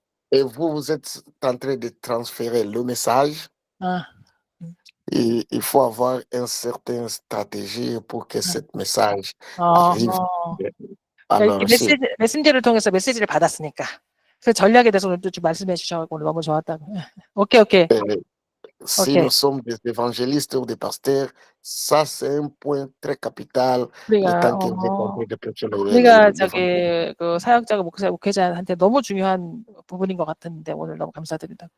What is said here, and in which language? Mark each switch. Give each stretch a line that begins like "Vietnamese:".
French: Et vous êtes en train de transférer le message. Et il faut avoir une certaine stratégie pour que ce message arrive. Alors,
Korean: 메신저를 통해서 메시지를 받았으니까. 그 전략에 대해서 오늘 좀 말씀해 주셔서 오늘 너무 좋았다고. 오케이.
French: Si nous sommes des évangélistes ou des pasteurs, ça c'est un point très capital.
Korean: 우리가 저기 그 사역자가 목회자한테 너무 중요한 부분인 것 같은데 오늘 너무 감사드립니다.